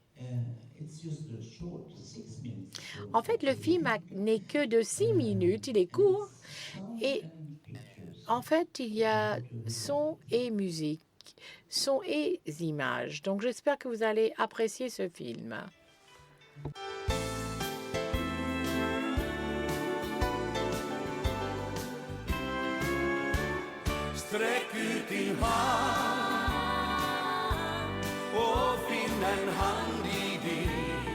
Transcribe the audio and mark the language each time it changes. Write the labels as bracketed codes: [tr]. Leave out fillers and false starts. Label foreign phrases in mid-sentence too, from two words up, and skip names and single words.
[fr] En fait, le film n'est que de 6 minutes, il est court. Et en fait, il y a son et musique, son et images. Donc, j'espère que vous allez apprécier ce film. [sv] Sträck ut din hand och finn en hand i din.